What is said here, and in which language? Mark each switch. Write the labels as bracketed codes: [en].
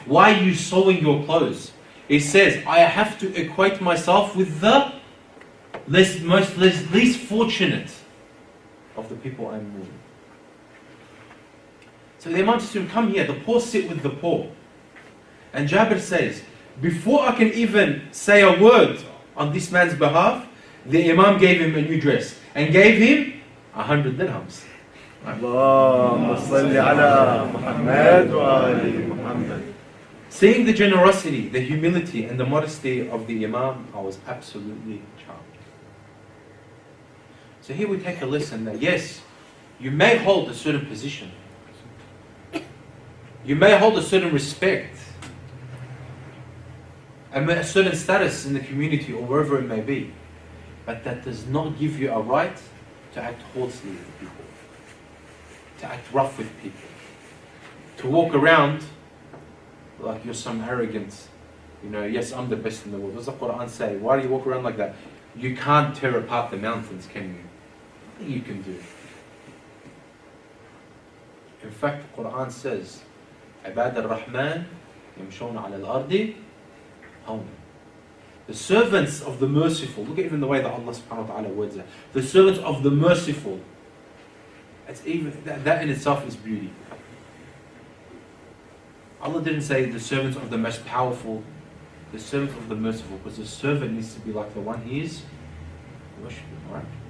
[en] Why are you sewing your clothes? He says, I have to equate myself with the least fortunate of the people I'm ruling. So the Imam says to him, come here, the poor sit with the poor. And Jabir says, before I can even say a word on this man's behalf, the Imam gave him a new dress and gave him 100 dirhams. [ar] اللهم صل على محمد وآل محمد. [en] Seeing the generosity, the humility and the modesty of the Imam, I was absolutely charmed. So here we take a lesson that yes, you may hold a certain position. You may hold a certain respect. And a certain status in the community or wherever it may be. But that does not give you a right to act haughtily with people. To act rough with people. To walk around like you're some arrogant, yes, I'm the best in the world. What does the Quran say? Why do you walk around like that? You can't tear apart the mountains, can you? Nothing you can do. In fact, the Quran says, [ar] عباد الرحمن يمشون على الأرض هونا. [en] The servants of the merciful, look at even the way that Allah subhanahu wa ta'ala words it. The servants of the merciful. It's even that in itself is beauty. Allah didn't say the servants of the most powerful, the servants of the merciful, because the servant needs to be like the one he is worshipping, right?